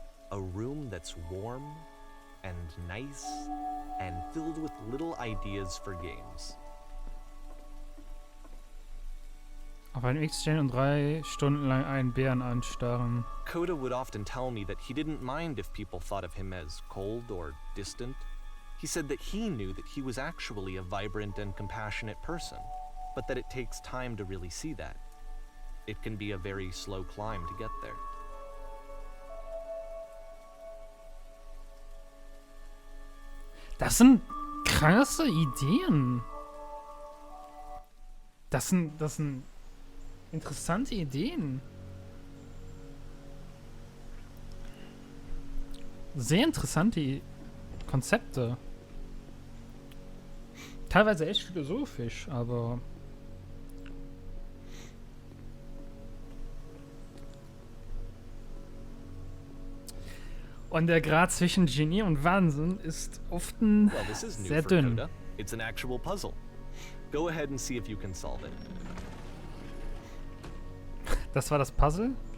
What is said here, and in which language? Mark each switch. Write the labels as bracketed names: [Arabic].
[English] A room that's warm and nice and filled with little ideas for games. [German] Auf einem X stehen und 3 Stunden lang einen Bären anstarren. [English] Coda would often tell me that he didn't mind if people thought of him as cold or distant. He said that he knew that he was actually a vibrant and compassionate person, but that it takes time to really see that. It can be a very slow climb to get there. [German] Das sind krasse Ideen. Das sind interessante Ideen. Sehr interessante Konzepte. Teilweise echt philosophisch, aber... Und der Grad zwischen Genie und Wahnsinn ist oft sehr dünn. [English] Coda. It's an actual puzzle. Go ahead and see if you can solve it. [German] Das war das Puzzle?